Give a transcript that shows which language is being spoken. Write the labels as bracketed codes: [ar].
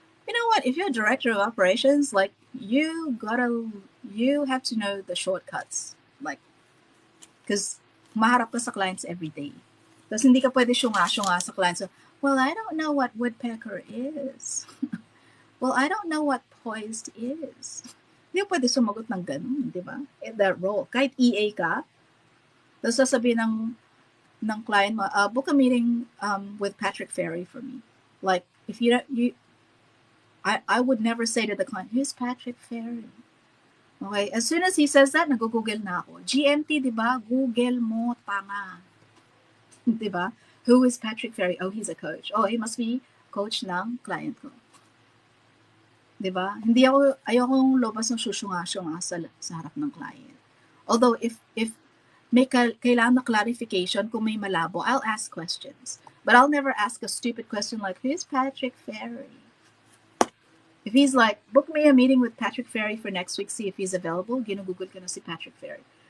[en] You know what? If you're a director of operations, like, you have to know the shortcuts, like, because [tl] maharap ka sa [en] clients every day. [tl] Tapos hindi ka pwede syunga-syunga sa clients. [en] So, well, I don't know what woodpecker is. Well, I don't know what poised is. [tl] Hindi mo pwede sumagot ng ganun, di ba? [en] In that role. [tl] Kahit EA ka, tapos sasabihin ng client mo, [en] book a meeting with Patrick Ferry for me. Like, if I would never say to the client, who's Patrick Ferry? Okay, as soon as he says that, [tl] nag-google na ako. [en] GMT, [tl] di ba? Google mo, tanga. Di ba? [en] Who is Patrick Ferry? Oh, he's a coach. Oh, he must be coach [tl] ng client ko. Diba? Ayokong lobas ng susyunga-syunga sa harap ng client. Although, if may kailangan na clarification, kung may malabo, [en] I'll ask questions. But I'll never ask a stupid question like, who's Patrick Ferry? If he's like, book me a meeting with Patrick Ferry for next week, see if he's available, [tl] ginugugol ko na [en] si Patrick Ferry.